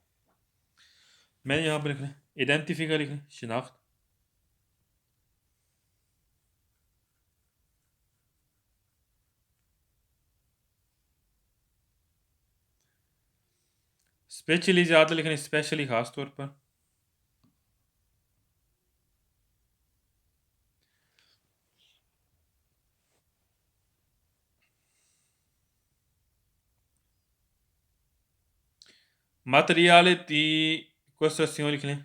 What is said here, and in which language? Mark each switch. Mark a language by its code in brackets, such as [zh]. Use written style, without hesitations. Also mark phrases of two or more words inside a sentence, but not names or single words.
[ur] میں نے یہاں پر لکھ رہا ہے آئیڈینٹیفیکا، لکھ رہا ہے شناخت. اسپیشلی زیادہ لکھ رہے ہیں، اسپیشلی خاص طور پر. [it] materiale di costruzione [ur] لکھ لیں.